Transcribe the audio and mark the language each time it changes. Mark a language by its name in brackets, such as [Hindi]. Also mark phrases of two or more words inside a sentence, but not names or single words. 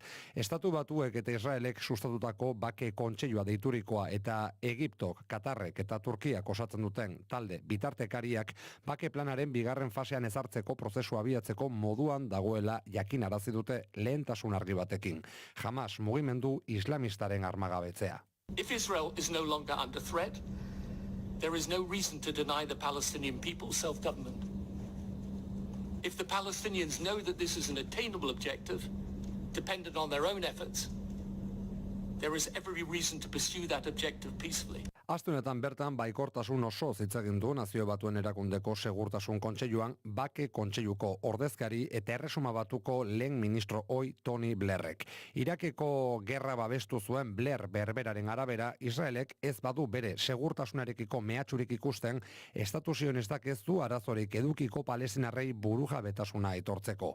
[Basque] Estatu Batuek eta Israelek sustatutako bake kontseilua deiturikoa eta Egiptok, Katarrek eta Turkiak osatzen duten talde bitartekariak bake planaren bigarren fasean ezartzeko prozesua abiatzeko moduan dagoela jakinarazi dute lehentasun argi batekin. Hamas mugimendu islamistaren armagabetzea. [English] If Israel is no longer under threat, there is no reason to deny the Palestinian people self-government. If the Palestinians know that this is an attainable objective, dependent on their own efforts, there is every reason to pursue that objective peacefully. [Basque] Astunetan bertan baikortasun oso zitzegin du Nazio Batuen Erakundeko Segurtasun Kontseiluan bake kontseiluko ordezkari eta Erresuma Batuko lehen ministro ohi Tony Blairrek. Irakeko gerra babestu zuen Blair berberaren arabera, Israelek ez badu bere segurtasunarekiko mehatxurik ikusten, estatu zionistak ez du arazorik edukiko palestinarrei burujabetasuna aitortzeko.